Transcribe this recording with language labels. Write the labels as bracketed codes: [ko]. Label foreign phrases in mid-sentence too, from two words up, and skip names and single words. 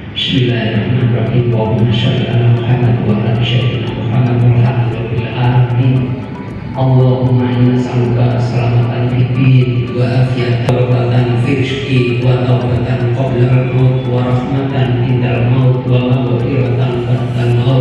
[ar] بسم الله الرحمن الرحيم. اللهم صل على محمد وعلى سيدنا محمد والحمد لله العالمين. اللهم إنا نسألك سلامة في الدين وعافية في الرزق وتوبة قبل الموت ورحمة عند الموت ومغفرة بعد الموت.